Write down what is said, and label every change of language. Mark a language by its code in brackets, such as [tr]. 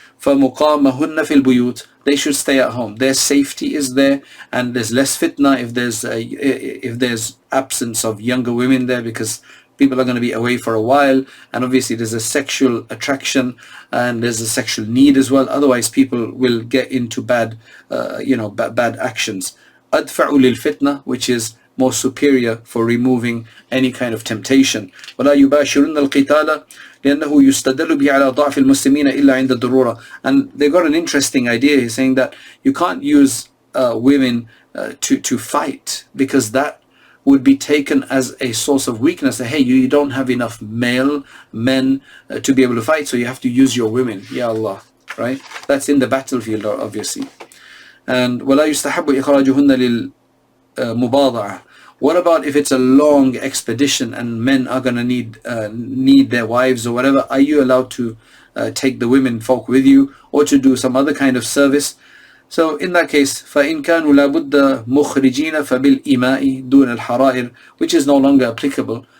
[ar] فَمُقَامَهُنَّ فِي الْبُيُوتِ, [en] they should stay at home. Their safety is there, and there's less fitna if there's absence of younger women there, because people are going to be away for a while, and obviously there's a sexual attraction and there's a sexual need as well. Otherwise people will get into bad actions. [ar] أدفع للفتنة, [en] which is more superior for removing any kind of temptation. [ar] ولا يباشرن القتال لأنه يستدل به على ضعف المسلمين إلا عند الضرورة. [en] And they got an interesting idea. He's saying that you can't use women to fight, because that would be taken as a source of weakness, that hey, you don't have enough men to be able to fight, so you have to use your women. Ya Allah, right? That's in the battlefield, obviously. [ar] And وَلَا يُسْتَحَبُّ إِخْرَاجُهُنَّ لِلْمُبَاضَعَةِ. [en] What about if it's a long expedition and men are going to need their wives or whatever? Are you allowed to take the women folk with you, or to do some other kind of service? So in that case, [ar] فَإِنْ كَانُوا لَابُدَّ مُخْرِجِينَ فَبِالْإِمَاءِ دُونَ الْحَرَائِرِ, [en] which is no longer applicable.